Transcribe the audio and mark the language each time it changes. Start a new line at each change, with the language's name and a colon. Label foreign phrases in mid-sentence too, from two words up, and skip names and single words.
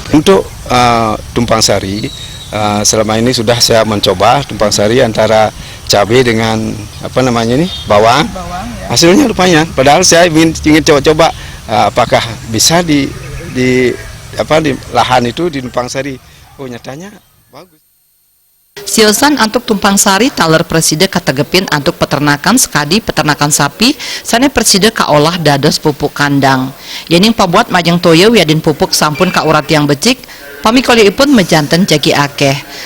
Indonesian: Untuk tumpang sari selama ini sudah saya mencoba tumpang sari antara cabai dengan bawang ya. Hasilnya lumayan, padahal saya ingin coba-coba apakah bisa di lahan itu di tumpang sari. Oh, nyatanya bagus.
Balinese: Siosan antuk tumpang sari taler preside kategepin antuk peternakan sekadi peternakan sapi sane preside kaolah dados pupuk kandang. Yening pabuat majeng toye wiadin pupuk sampun kaurat yang becik pamikoli ipun mejanten jagi akeh.